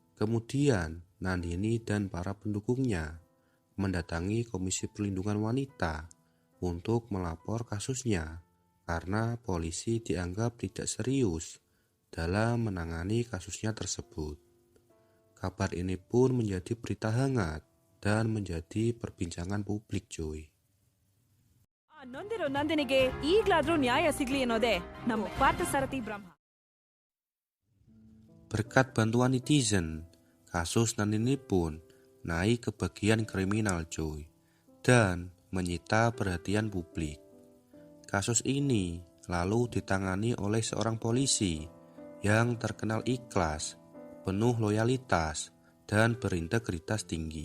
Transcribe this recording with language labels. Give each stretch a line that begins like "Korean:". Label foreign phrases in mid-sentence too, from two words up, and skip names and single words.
Indonesian: Kemudian Nandini dan para pendukungnya mendatangi Komisi Perlindungan Wanita untuk melapor kasusnya karena polisi dianggap tidak serius dalam menangani kasusnya tersebut. Kabar ini pun menjadi berita hangat dan menjadi perbincangan publik, cuy.
Kannada: ನೊಂದಿರೋ ನಂದಿನಿಗೆ ಈಗ್ಲಾದ್ರೂ ನ್ಯಾಯ ಸಿಗ್ಲಿ ಅನ್ನೋದೇ ನಮ್ಮ ಪಾರ್ಥಸಾರಥಿ ಬ್ರಹ್ಮ.
Indonesian: Berkat bantuan netizen, kasus Nandini pun naik ke bagian kriminal, cuy, dan menyita perhatian publik. Kasus ini lalu ditangani oleh seorang polisi yang terkenal ikhlas, penuh loyalitas, dan berintegritas tinggi.